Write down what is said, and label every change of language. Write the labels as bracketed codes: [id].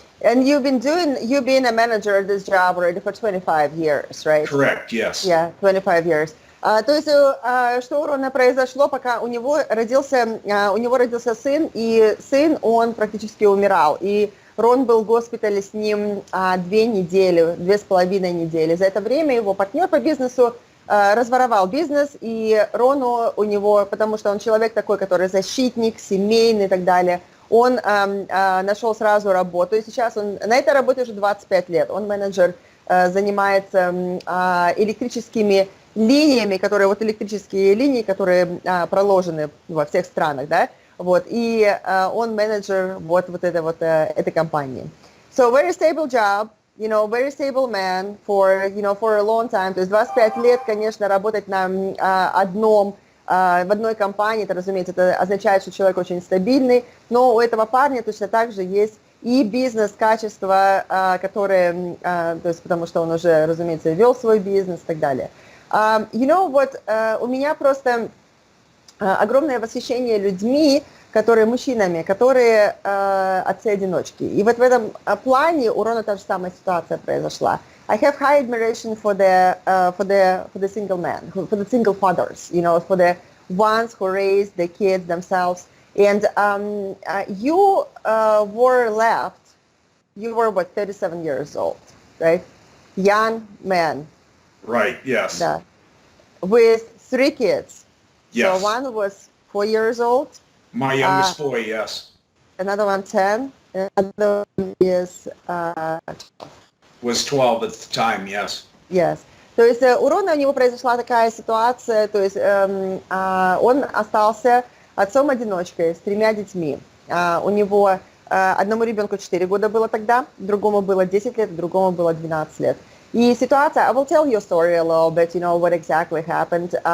[en] And you've been a manager at this job already for 25 years, right? Correct, yes. Yeah, 25 years. [ru] То есть, что у Рона произошло, пока у него родился сын, и сын, он практически умирал. И Рон был в госпитале с ним 2 недели, 2,5 недели. За это время его партнер по бизнесу разворовал бизнес, и Рону у него, потому что он человек такой, который защитник, семейный и так далее, он нашел сразу работу, и сейчас он на этой работе уже 25 лет. Он менеджер, занимается электрическими линиями, электрические линии, которые проложены во всех странах, да, вот, и он менеджер этой компании. [en] So very stable job, very stable man for a long time. [ru] То есть 25 лет, конечно, работать в одной компании, это, разумеется, это означает, что человек очень стабильный, но у этого парня точно так же есть и бизнес-качества, которые, то есть потому что он уже, разумеется, вел свой бизнес и так далее. У меня просто огромное восхищение людьми, мужчинами, которые отцы-одиночки. И вот в этом плане у Рона та же самая ситуация произошла. [en] I have high admiration for the single men, for the single fathers, for the ones who raise the kids themselves. And you were left, you were 37 years old, right? Young man. Right, yes. Yeah. With 3 kids. Yes. So one was 4 years old. My youngest boy, yes. Another one 10. Another one is 12. Was 12 at the time, yes. Yes. [ru] То есть у Рона, у него произошла такая ситуация, то есть он остался отцом-одиночкой с 3 детьми. У него одному ребенку 4 года было тогда, другому было 10 лет, другому было 12 лет. И ситуация, [en] I will tell you a story a little bit, what exactly happened.